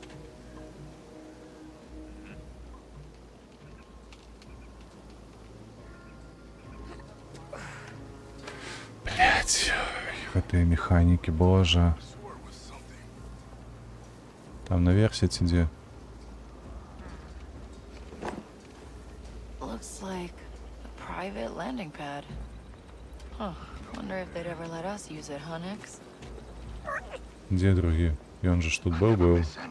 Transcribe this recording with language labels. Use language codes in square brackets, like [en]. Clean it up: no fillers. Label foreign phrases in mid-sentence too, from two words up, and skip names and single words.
[be] Блядь, гэтыя механікі, божа. Там наверсе ці дзе? [en] Looks like a private landing pad. Huh. Wonder if they'd ever let us use it, huh, Nix? [be] Дзе другі? Ён жа ж тут быў.